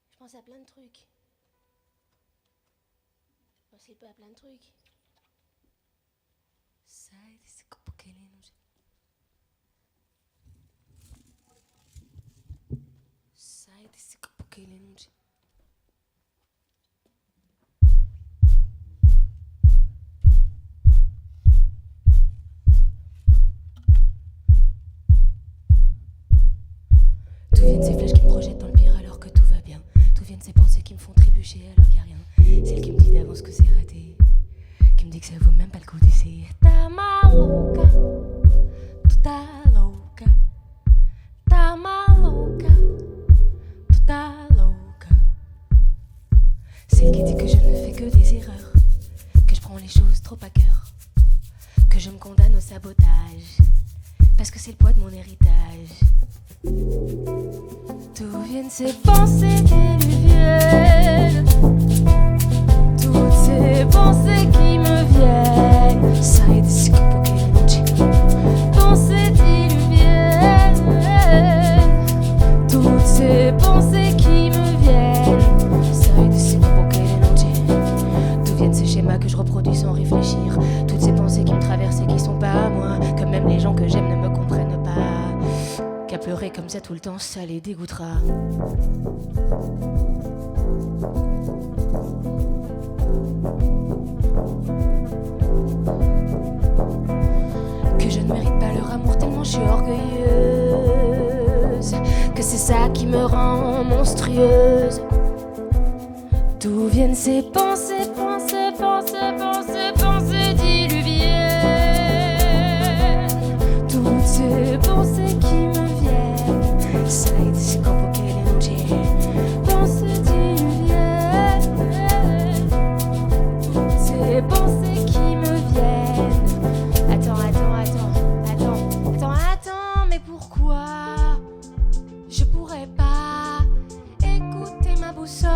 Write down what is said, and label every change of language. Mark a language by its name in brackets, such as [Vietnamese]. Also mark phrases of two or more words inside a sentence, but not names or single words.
[French] pense à plein de trucs. Je pense pas à plein de trucs. [Portuguese] Sai desse corpo querendo. Sai desse corpo querendo. [French] D'où viennent ces flashs qui me projettent dans le pire alors que tout va bien? D'où viennent ces pensées qui me font trébucher alors qu'il n'y a rien? Celle qui me dit d'avance que c'est raté, qui me dit que ça vaut même pas le coup d'essayer. [Portuguese] Tá maluca, tu tá louca. Tá maluca, tu tá louca. [French] Celle qui dit que je ne fais que des erreurs, que je prends les choses trop à cœur, que je me condamne au sabotage, parce que c'est le poids de mon héritage. D'où viennent ces pensées déluviennes? Toutes ces pensées qui me viennent. [Portuguese] Sai desse corpo querendo. [French] Pensées diluviennes. Toutes ces pensées qui me viennent. [Portuguese] Sai desse corpo querendo. [French] D'où viennent ces schémas que je reproduis sans réfléchir? Toutes ces pensées qui me traversent et qui sont pas à moi, que même les gens que j'aime ne me comprennent pas. Qu'à pleurer comme ça tout le temps, ça les dégoûtera. Que je ne mérite pas leur amour tellement je suis orgueilleuse, que c'est ça qui me rend monstrueuse. D'où viennent ces pensées, pensées, pensées, pensées, pensées diluviennes? Toutes ces pensées qui me viennent. [Portuguese] Sai desse corpo querendo. [French] Pensées diluviennes. Toutes ces pensées qui me viennent. Attends, mais pourquoi je pourrais pas écouter ma boussole?